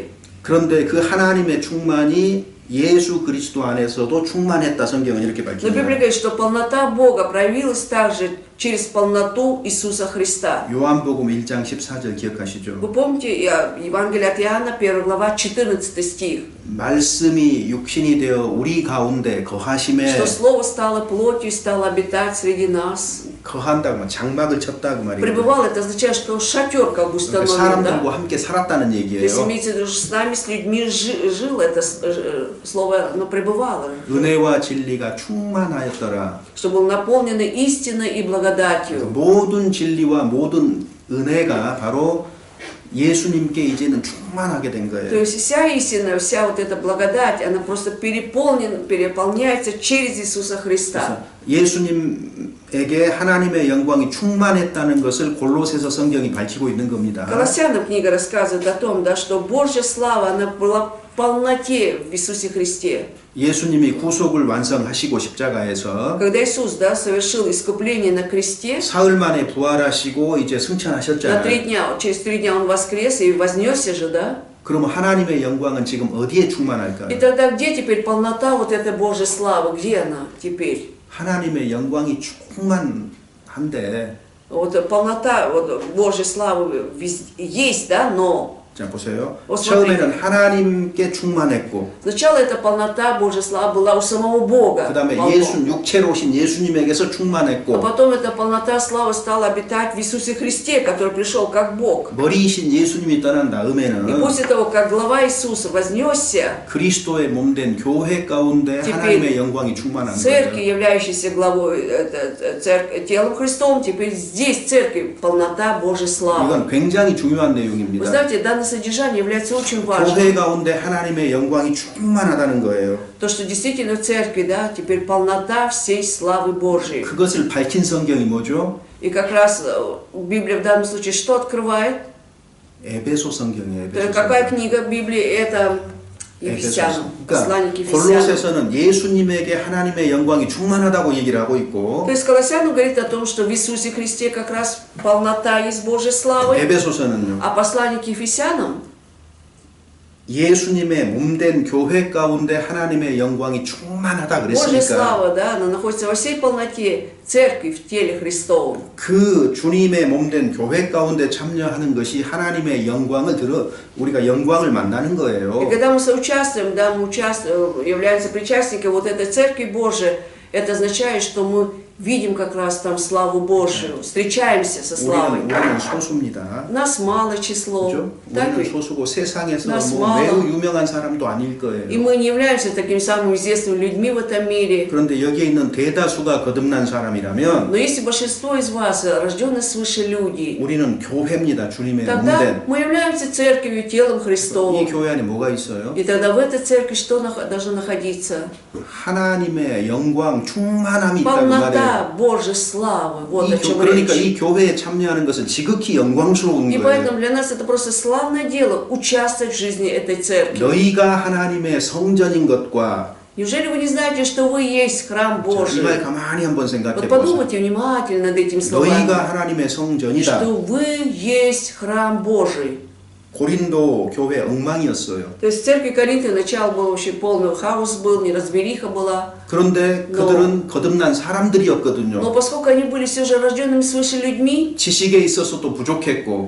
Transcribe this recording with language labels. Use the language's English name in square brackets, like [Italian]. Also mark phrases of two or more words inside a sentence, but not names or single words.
[Korean] 그런데 그 하나님의 충만이 예수 그리스도 안에서도 충만했다 성경은 이렇게 [Russian] Но [Korean] 밝힙니다. [Russian] Библия говорит, что полнота Бога проявилась также через полноту Иисуса Христа. [Korean] 요한복음 1장 14절 기억하시죠? [Russian] Вы помните Евангелие от Иоанна, 1 глава, 14 стих, [Korean] 말씀이 육신이 되어 우리 가운데 거하심에 [Russian] что Слово стало плотью и стало обитать среди нас. [Korean] 거한다고 장막을 쳤다 그 말이에요. [Russian] Пребывал, это означает, что шатер как бы установлен, [Korean] 사람들과 [Russian] да? [Korean] 함께 살았다는 [Russian] То есть [Korean] 얘기예요. [Russian] имеется в виду, что с нами, с людьми жил это слово, но пребывало. [Korean] 은혜와 진리가 충만하였더라. [Russian] Что был наполнен истиной и благодатью. [Korean] 모든 진리와 모든 은혜가 바로 예수님께 이제는 충만하게 된 [Russian] То [Korean] 거예요. [Russian] есть вся истина, вся вот эта благодать, она просто переполняется через Иисуса Христа. [Korean] 예수님에게 하나님의 영광이 충만했다는 것을 골로새서 성경이 밝히고 있는 겁니다. [Russian] Колоссянам книга рассказывает о том, да, что Божья слава, она была в полноте в Иисусе Христе. [Korean] 예수님이 구속을 완성하시고 십자가에서 [Russian] Когда Иисус, да, совершил искупление на кресте, [Korean] 사흘 만에 부활하시고 이제 [Russian] на [Korean] 승천하셨잖아요. [Russian] через 3 дня Он воскрес и вознесся же, да? [Korean] 그러면 하나님의 영광은 지금 어디에 [Russian] И [Korean] 충만할까요? [Russian] тогда где теперь полнота вот этой Божьей славы? Где она теперь? [Korean] 하나님의 영광이 충만한데 [Russian] Вот полнота вот, Божьей славы есть, да, но [Korean] 자 보세요. [Russian] Вот [Korean] 처음에는 하나님께 충만했고 [Russian] сначала эта полнота Божьей славы была у самого Бога. [Korean] 그 다음에 [Russian] полно. [Korean] 육체로 오신 예수님에게서 [Russian] А [Korean] 충만했고 [Russian] потом эта полнота славы стала обитать в Иисусе Христе, который пришел как Бог. [Korean] 머리이신 예수님이 떠난 [Russian] И [Korean] 다음에는 [Russian] после того, как глава Иисуса вознесся, [Korean] 그리스도의 몸된 교회 가운데 [Russian] Теперь [Korean] 하나님의 영광이 충만한 [Russian] церкви, [Korean] 거예요. [Russian] являющейся главой, телом Христом, теперь здесь церковь, полнота Божьей славы. [Korean] 이건 굉장히 중요한 [Russian] Вы [Korean] 내용입니다. [Russian] знаете, данное содержание является очень важным. [Korean] 교회 가운데 하나님의 영광이 충만하다는 거예요. [Russian] То, что действительно в церкви, да, теперь полнота всей славы Божьей. [Korean] 그것을 밝힌 성경이 뭐죠? [Russian] И как раз Библия в данном случае что открывает? [Korean] 에베소 성경이에요. 에베소 [Russian] Какая [Korean] 성경. [Russian] книга Библии? Это Ефесянам, послание к [Korean] 그러니까 [Russian] Ефесянам. [Korean] 골로새서는 예수님에게 하나님의 영광이 충만하다고 얘기를 하고 있고 [Russian] То есть Колоссянам говорит о том, что в Иисусе Христе как раз полнота есть Божьей славы, [Korean] 에베소서는요. [Russian] а послание к Ефесянам, [Korean] 예수님의 몸된 교회 가운데 하나님의 영광이 충만하다 [Russian] Божья [Korean] 그랬으니까 [Russian] слава, да, она находится во всей полноте церкви в теле Христовом. [Korean] 그 주님의 몸된 교회 가운데 참여하는 것이 하나님의 영광을 들어 우리가 영광을 만나는 [Russian] И [Korean] 거예요. [Russian] когда мы соучаствуем, да, мы являемся причастниками вот этой церкви Божией, это означает, что мы видим как раз там славу Божию, встречаемся со славой. [Korean] 우리는 소수입니다. [Russian] Нас мало число, [Korean] 그죠? [Russian] так [Korean] 우리는 [Russian] ведь? [Korean] 소수고 세상에서 [Russian] Нас [Korean] 뭐 [Russian] мало. [Korean] 매우 유명한 사람도 아닐 [Russian] И [Korean] 거예요. [Russian] мы не являемся такими самыми известными людьми в этом мире. [Korean] 그런데 여기에 있는 대다수가 거듭난 사람이라면 [Russian] Но если большинство из вас рожденные свыше люди, [Korean] 우리는 교회입니다. 주님의 [Russian] тогда [Korean] 몸된. [Russian] мы являемся церковью, телом [Korean] 이 [Russian] Христовым. [Korean] 교회 안에 뭐가 있어요? [Russian] И тогда в этой церкви что должно находиться? [Korean] 하나님의 영광 충만함이 있다고 [Russian] Полнота царя Божьей славы. Вот о чем [Korean] 그러니까 [Russian] речь. [Korean] 이 교회에 참여하는 것은 지극히 영광스러운 [Russian] И [Korean] 거예요. [Russian] поэтому для нас это просто славное дело участвовать в жизни этой церкви. [Korean] 너희가 하나님의 성전인 것과 [Russian] Неужели вы не знаете, что вы есть храм [Korean] 이 [Russian] Божий? [Korean] 말 가만히 한번 생각해 [Russian] Вот [Korean] 보세요. [Russian] подумайте внимательно над этими словами. [Korean] 너희가 하나님의 성전이다. [Russian] Что вы есть храм Божий. [Korean] 고린도 교회 엉망이었어요. [Russian] То есть в церкви Коринфа начало было вообще полный хаос был, неразбериха была. [Korean] 그런데 그들은 거듭난 사람들이었거든요. [Russian] Но поскольку они были все же рожденными свыше людьми, [Korean] 지식에 있어서도 부족했고